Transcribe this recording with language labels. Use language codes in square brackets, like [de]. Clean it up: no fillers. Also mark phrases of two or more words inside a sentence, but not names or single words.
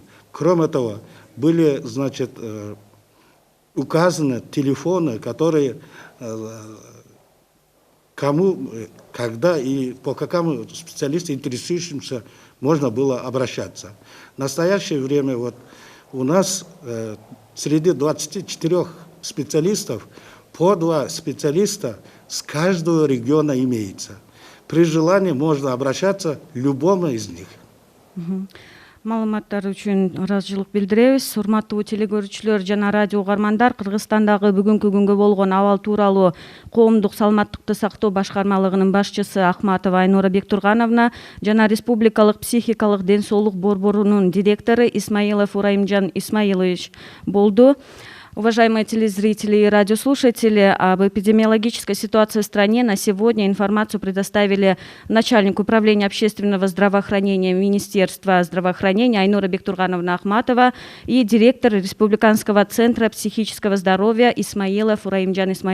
[ru] Кроме того, были, значит, указаны телефоны, которые кому, когда и по какому специалисту интересующимся можно было обращаться. В настоящее время вот у нас среди 24 специалистов по 2 специалиста с каждого региона имеется. При желании можно обращаться к любому из них. [ky] Маалыматтар үчүн ыраазычылык билдиребиз. Урматтуу телекөрүүчүлөр жана радио угармандар, Кыргызстандагы бүгүнкү күнгө болгон абал тууралуу коомдук саламаттыкты сактоо башкармалыгынын башчысы Ахматова Айнура Бектургановна жана Республикалык психикалык ден соолук борборунун директору Исмаилов Ураимжан Исмаилович болду. [ru] Уважаемые телезрители и радиослушатели, об эпидемиологической ситуации в стране на сегодня информацию предоставили начальник управления общественного здравоохранения Министерства здравоохранения Айнура Бектургановна Ахматова и директор Республиканского центра психического здоровья Исмаилов Ураимжан Исмаилович.